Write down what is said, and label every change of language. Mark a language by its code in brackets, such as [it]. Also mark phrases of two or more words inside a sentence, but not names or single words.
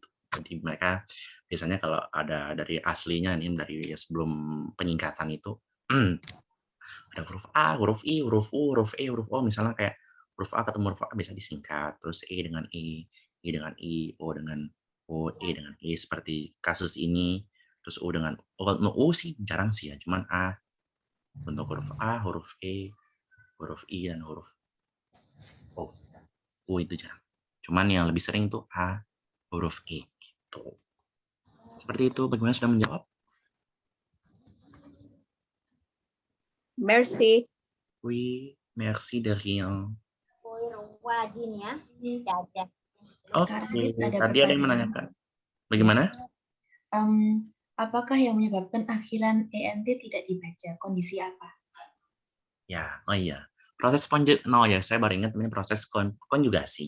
[id] Jadi mereka biasanya kalau ada dari aslinya nih, dari sebelum penyingkatan itu ada huruf A, huruf I, huruf U, huruf E, huruf O, misalnya kayak huruf A ketemu huruf A bisa disingkat, terus E dengan E dengan I, O dengan O, E dengan E, seperti kasus ini, terus U dengan U sih jarang sih ya, cuman A untuk huruf A, huruf E, huruf I, dan huruf O. U itu jarang. Cuman yang lebih sering tuh A, huruf E gitu. Seperti itu, bagaimana, sudah menjawab? Merci. [fr] Oui, Merci de rien. [id] Kak Oke, Radit, ada tadi ada yang pertanyaan. menanyakan. Bagaimana? Apakah yang menyebabkan akhiran ENT tidak dibaca? Kondisi apa? Ya, oh iya. Proses no ya, saya baru ingat namanya proses konjugasi.